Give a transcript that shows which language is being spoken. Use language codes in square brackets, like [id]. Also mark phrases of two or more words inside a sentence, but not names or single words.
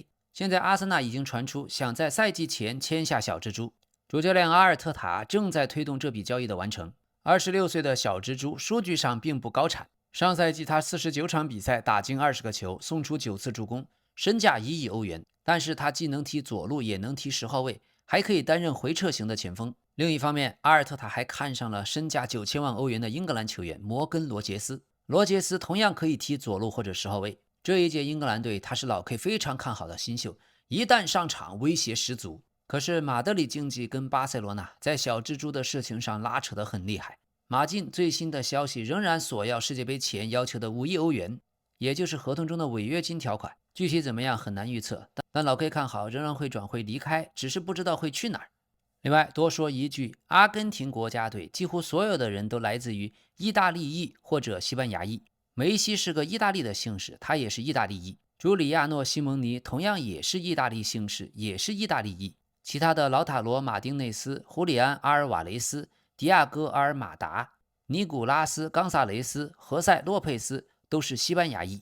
[zh] 現在阿森納已經傳出想在賽季前簽下小蜘蛛，主教練阿爾特塔正在推動這筆交易的完成。26歲的小蜘蛛數據上並不高產，上賽季他49場比賽打進20個球，送出9次助攻，身價1億歐元。但是他既能踢左路，也能踢10號位，還可以擔任回撤型的前鋒。另一方面，阿爾特塔還看上了身價9000萬歐元的英格蘭球員摩根·羅傑斯。羅傑斯同樣可以踢左路或者10號位。這一屆英格蘭隊他是老 K 非常看好的新秀，一旦上場威脅十足。可是馬德里競技跟巴塞羅那在小蜘蛛的事情上拉扯得很厲害。馬競最新的消息仍然索要世界杯前要求的5億歐元，也就是合同中的違約金條款。具體怎麼樣很難預測，但老 K 看好仍然會轉會離開，只是不知道會去哪兒。另外多說一句，阿根廷國家隊幾乎所有的人都來自於意大利裔或者西班牙裔。梅西是個意大利的姓氏，他也是意大利裔。朱里亞諾·西蒙尼同樣也是意大利姓氏，也是意大利裔。其他的勞塔羅·馬丁內斯、胡里安·阿爾瓦雷斯、迪亞哥·阿爾馬達、尼古拉斯·岡薩雷斯、何塞·洛佩斯都是西班牙裔。